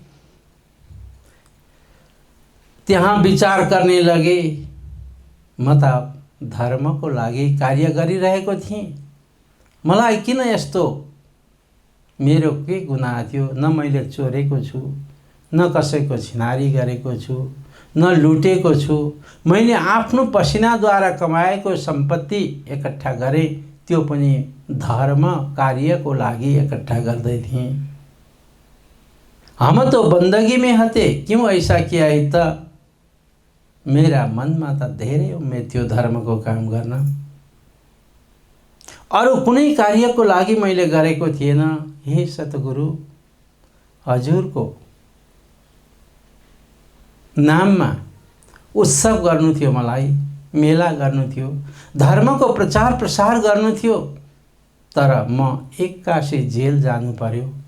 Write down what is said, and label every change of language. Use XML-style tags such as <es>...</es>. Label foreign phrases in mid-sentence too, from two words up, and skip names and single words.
<ne>त्यहाँ विचार गर्ने लगे, म त धर्मको लागि कार्य गरिरहेको थिएँ, मलाई किन यस्तो, मेरो के गुनाह थियो? न मैले चोरेको छु, न कसैको छिनारी गरेको छु, न लुटेको छु। मैले आफ्नो पसिनाद्वारा कमाएको सम्पत्ति एकट्ठा गरेँ, त्यो पनि धर्म कार्यको लागि एकट्ठा गर्दै थिएँ।</ne> <hi>हम तो बंदगी में हते, क्यों ऐसा किया है?</hi> <ne>त मेरा मनमा त धेरै उम्मेद थियो धर्मको काम गर्न, अरू कुनै कार्यको लागि मैले गरेको थिएन। हे सतगुरु, हजुरको नाममा उत्सव गर्नु थियो, मलाई मेला गर्नु थियो, धर्मको प्रचार प्रसार गर्नु थियो, तर म एक्कासी जेल जानु पर्यो।</ne>